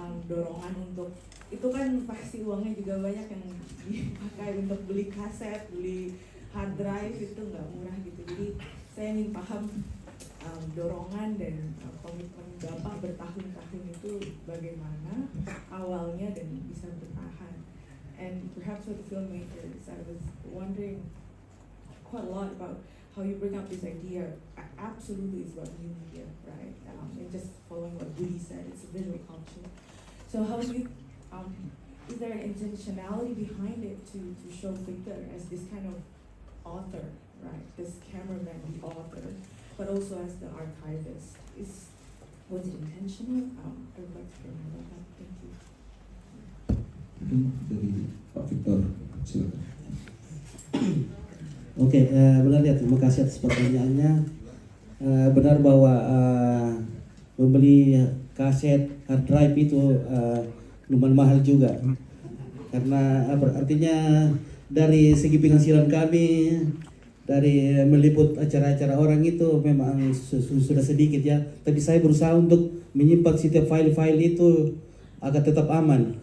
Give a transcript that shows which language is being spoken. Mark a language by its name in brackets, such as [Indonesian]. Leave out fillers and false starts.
[Indonesian] Dorongan untuk itu kan pasti uangnya juga banyak yang dipakai untuk beli kaset, beli hard drive, itu nggak murah gitu. Jadi saya ingin paham dorongan dan komitmen Bapak bertahun-tahun itu bagaimana awalnya dan bisa bertahan. [English] And perhaps for the filmmakers, I was wondering quite a lot about how you bring up this idea. Absolutely, it's about new media, right? And just following what Woody said, it's a visual culture. So how do you, is there an intentionality behind it to show Victor as this kind of author, right? This cameraman, the author, but also as the archivist. Was it intentional? I would like to hear more about that. Thank you. [Indonesian] Mungkin dari Pak Victor. Silakan. Oke, benar ya, terima kasih atas pertanyaannya. Benar bahwa membeli kaset hard drive itu lumayan mahal juga, karena artinya dari segi penghasilan kami dari meliput acara-acara orang itu memang sudah sedikit ya, tapi saya berusaha untuk menyimpan setiap file-file itu agar tetap aman.